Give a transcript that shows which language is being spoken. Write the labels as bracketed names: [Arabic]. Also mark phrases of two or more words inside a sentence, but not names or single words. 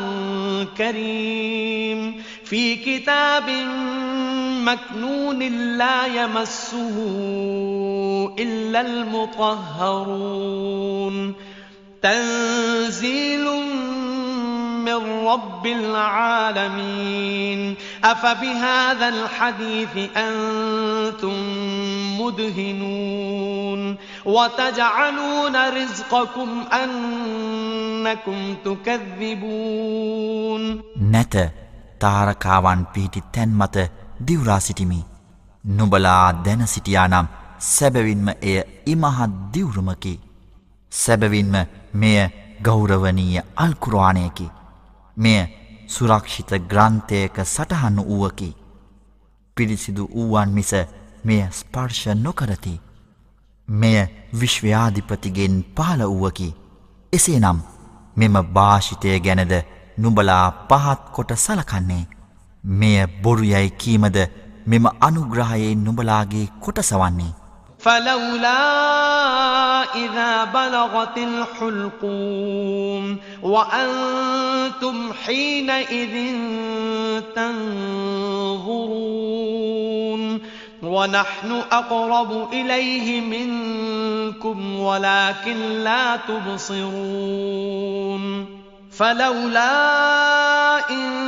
[Arabic] كريم في كتاب مكنون لا يمسه إلا المطهرون تنزيل من رب العالمين أفبهذا الحديث أنتم مدهنون وتجعلون رزقكم أنكم تكذبون [Sinhala] නැත තාරකාවන් පිහිටි තැන් මත දිවුරා සිටිමි. නුඹලා දැන සිටියානම් සැබවින්ම එය ඉමහත් දිවුරුමකි. සැබවින්ම මෙය ගෞරවනීය අල් කුර්ආනයකි. මෙය සුරක්ෂිත ග්‍රන්ථයක සටහන් වූවකි. පිරිසිදු වූවන් මිස මෙය ස්පර්ශ නොකරති. මෙය විශ්වයාධිපතිගෙන් පහළ වූවකි. එසේනම් මෙම භාෂිතය ගැනද නුඹලා පහත් කොට සලකන්නේ. මෙය බොරු යයි කීමද මෙම අනුග්‍රහයේ නුඹලාගේ කොටසවන්නේ. [Arabic] فلولا إذا بلغت الحلقوم وأنتم حينئذ تنظرون ونحن أقرب إليه منكم ولكن لا تبصرون فلولا إن